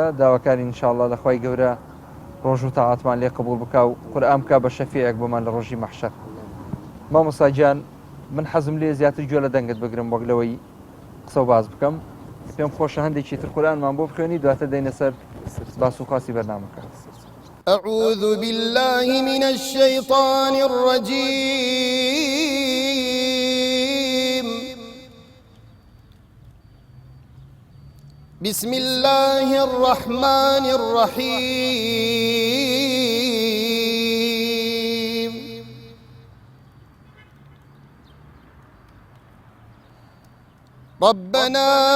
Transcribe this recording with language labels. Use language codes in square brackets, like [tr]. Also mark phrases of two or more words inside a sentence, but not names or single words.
[ckb] داواکاری ئینشاءالله لە خوای گەورە ڕۆژ و تاعاتمان لێ قبوڵ بکا و قورئان بکا بە شەفیعێک بۆمان لە ڕۆژی مەحشەر. مامۆستا گیان من حەزم لێ زیاتر گوێ لە دەنگت بگرم وەک لەوەی قسە و باز بکەم پێم خۆشە هەندێکی تر قورئانمان بۆ بخوێنی دواتر دەینە سەر باس و خاسی بەرنامەکە. [ar] أعوذ بالله من الشيطان الرجيم بسم الله الرحمن الرحيم ربنا